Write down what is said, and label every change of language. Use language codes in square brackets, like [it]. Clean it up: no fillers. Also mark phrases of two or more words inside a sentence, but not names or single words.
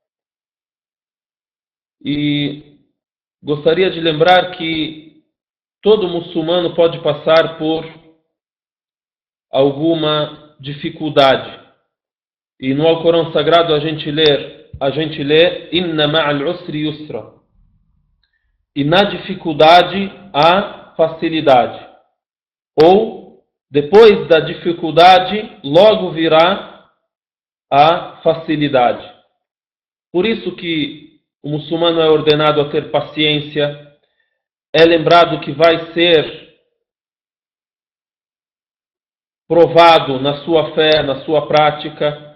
[pt] E gostaria de lembrar que todo muçulmano pode passar por alguma dificuldade. E no Alcorão Sagrado a gente lê [ar] إن مع العسر يسرا. [pt] E na dificuldade há facilidade. Ou depois da dificuldade, logo virá a facilidade. Por isso que o muçulmano é ordenado a ter paciência, é lembrado que vai ser provado na sua fé, na sua prática.